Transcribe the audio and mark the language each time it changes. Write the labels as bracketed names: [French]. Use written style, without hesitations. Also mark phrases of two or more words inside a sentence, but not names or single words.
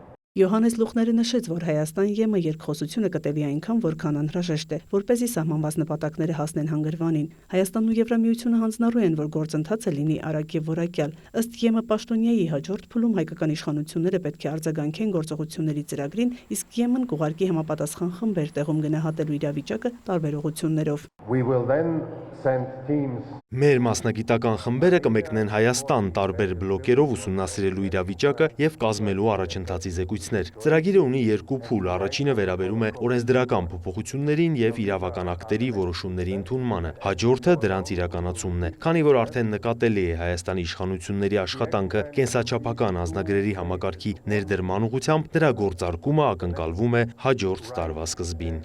[Armenian] Յոհաննես Լուխները նշեց, որ Հայաստան-ԵՄ երկխոսությունը կտևի այնքան, որքան անհրաժեշտ է, որպեսզի սահմանված նպատակները հասնեն հանգրվանին։ Հայաստանն ու Եվրամիությունը հանձնառու են, որ գործընթացը լինի արագ եւ որակյալ։ Ըստ ԵՄ պաշտոնյայի հաջորդ փուլում հայկական իշխանությունները պետք է արձագանքեն գործողությունների ծրագրին, իսկ ԵՄ-ն կուղարկի համապատասխան խմբեր տեղում գնահատելու իրավիճակը տարբեր ուղղություններով։ [English] We will then send teams. [Armenian] Մեր մասնագիտական խմբերը կմեկնեն Հայաստան տարբեր բլոկերով ուսումնասիրելու իրավիճակը եւ կազմելու առաջընթացի զեկույցներ։ Ծրագիրը ունի երկու փուլ, առաջինը վերաբերում է օրենսդրական փոփոխություններին եւ իրավական ակտերի որոշումների ընդունմանը, հաջորդը դրանց իրականացումն է։ Քանի որ արդեն նկատելի է Հայաստանի իշխանությունների աշխատանքը կենսաչափական անձնագրերի համակարգի ներդրման ուղղությամբ, դրա գործարկումը ակնկալվում է հաջորդ տարվա սկզբին։